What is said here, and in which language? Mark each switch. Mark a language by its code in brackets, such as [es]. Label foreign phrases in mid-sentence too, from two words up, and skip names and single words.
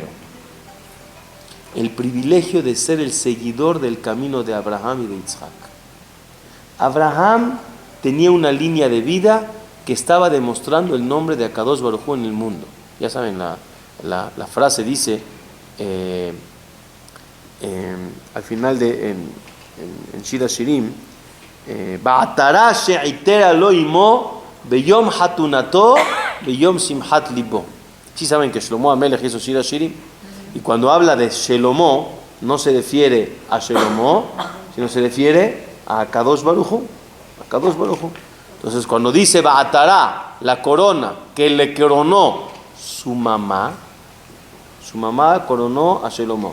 [es] El privilegio de ser el seguidor del camino de Abraham y de Isaac. Abraham tenía una línea de vida que estaba demostrando el nombre de Akadosh Baruj Hu en el mundo. Ya saben, la frase dice, al final en Shira Shirim, [he] בעטרה שעטרה לו אמו ביום חתונתו וביום שמחת לבו. [es] Sí saben que Shlomo Amelech hizo Shira Shirim, y cuando habla de Shelomo no se refiere a Shelomo, sino se refiere a Akadosh Baruj Hu. Akadosh Baruj Hu. Entonces cuando dice Ba'atara, la corona que le coronó su mamá coronó a Shelomo.